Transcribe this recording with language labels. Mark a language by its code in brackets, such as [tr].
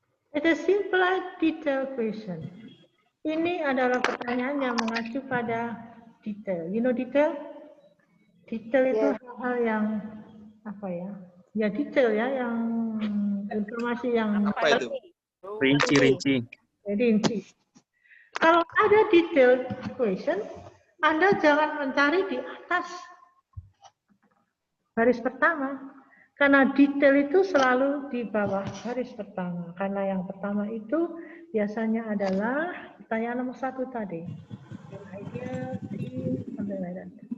[en] It is simple detail question. [id] Ini adalah pertanyaan yang mengacu pada detail. [en] You know detail? [id] Detail itu hal-hal yang apa ya? Ya detail ya, yang informasi yang apa itu? Rinci. Rinci. Kalau ada detail question, Anda jangan mencari di atas baris pertama. Karena detail itu selalu di bawah baris pertama. Karena yang pertama itu biasanya adalah pertanyaan nomor 1 tadi. [en] Idea, theme, something like that.